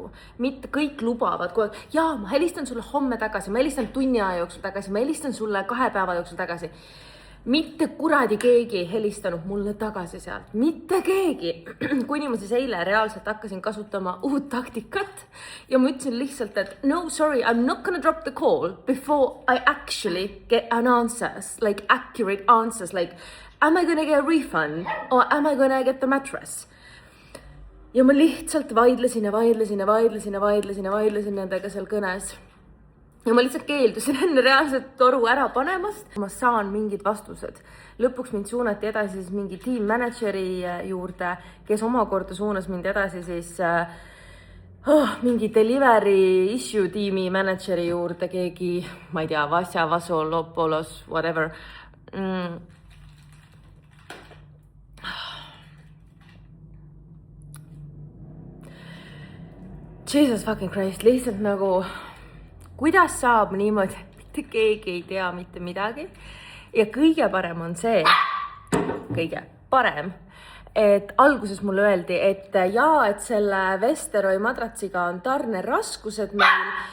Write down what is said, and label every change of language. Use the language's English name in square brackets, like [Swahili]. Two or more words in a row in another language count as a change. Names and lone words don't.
[Estonian] Mitte kõik lubavad kogu aeg, jaa, ma helistan sulle homme tagasi, ma helistan tunni aja jooksul tagasi, ma helistan sulle 2 päeva jooksul tagasi. Mitte kuradi keegi ei helistanud mulle tagasi sealt. Mitte keegi. Kuni ma siis eile reaalselt hakkasin kasutama uut taktikat ja ma ütlesin lihtsalt, et no, [English] sorry, I'm not gonna drop the call before I actually get an answers, like accurate answers, like am I gonna get a refund or am I gonna get the mattress? [Estonian] Ja ma lihtsalt vaidlesin nendega seal kõnes. Ja ma lihtsalt keeldusin enne reaalselt toru ära panemast. Ma saan mingid vastused. Lõpuks mind suunati edasi siis mingi [English] team manageri [Estonian] juurde, kes omakorda suunas mind edasi siis mingi [English] delivery issue [Estonian] tiimi manageri juurde, keegi, ma ei tea, Vasja, Vaso, Lopolos, whatever. [English] Jesus fucking Christ, [Estonian] lihtsalt nagu, kuidas saab niimoodi, mitte keegi ei tea mitte midagi. Ja kõige parem on see, et alguses mulle öeldi, et jaa, et selle Vesteroi madratsiga on tarneraskused meil,